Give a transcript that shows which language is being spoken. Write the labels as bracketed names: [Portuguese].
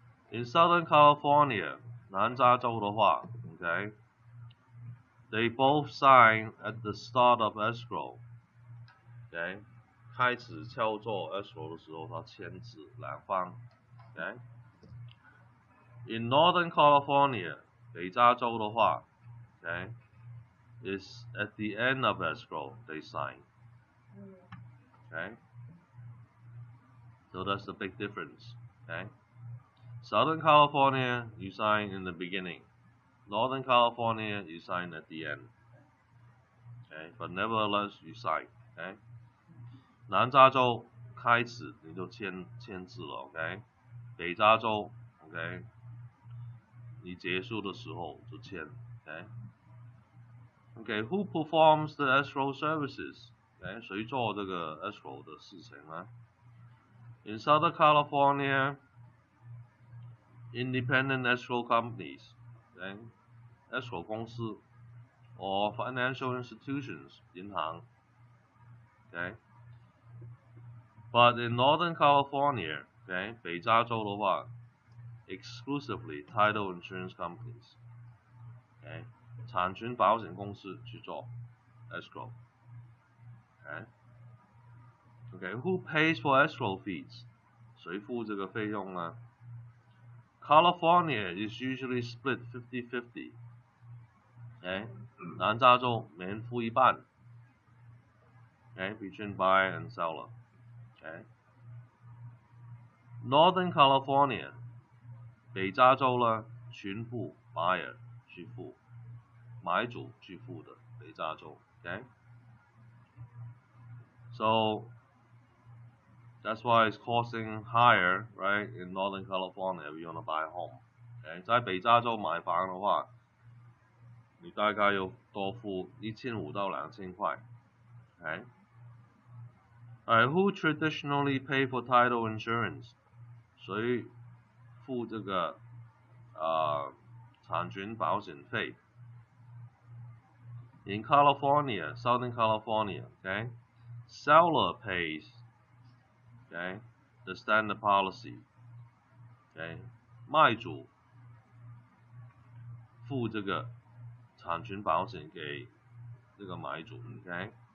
[English] In Southern California, [Chinese] 南加州的话 [English] ，OK？ They both sign at the start of escrow, OK？ [Chinese] 开始操作 escrow 的时候，他签字两方 ，OK？ [English] In Northern California, [Chinese] 北加州的话 [English] ，OK？ Is at the end of escrow they sign, okay? So that's the big difference, okay? Southern California, you sign in the beginning. Northern California, you sign at the end. Okay, but nevertheless, you sign. Okay. [Chinese] 南加州开始你就签字了 ，OK。北加州 ，OK。你结束的时候就签 ，OK。 [English] OK, who performs the escrow services？ OK， [Chinese] 谁做这个 escrow 的事情呢 [English] ？In Southern California, independent escrow companies, OK, escrow 公司 or financial institutions 银行 ，OK。 But in Northern California, OK， [Chinese] 北加州的话 [English] ，exclusively title insurance companies, OK， [Chinese] 产权保险公司去做 [English] escrow, OK, who pays for escrow fees? [Chinese] 谁付这个费用呢 [English] ？California is usually split 50-50, OK， [Chinese] 南加州每人付一半 [English] ，OK, between buyer and seller, OK。 [Chinese] Northern California 北加州呢，全部 buyer 去付，买主去付的北加州 ，OK。 [English] So that's why it's costing higher, right? In Northern California, if you want to buy a home, OK。 [Chinese] 在北加州买房的话，你大概要多付1500到2000块 ，OK。 [English] Alright, who traditionally pay for title insurance? [Chinese] 谁付这个产权保险费 [English] ？In California, Southern California, okay, seller pays, okay, the standard policy, okay, [Chinese] 卖主付这个产权保险给这个买主 [English] ，okay。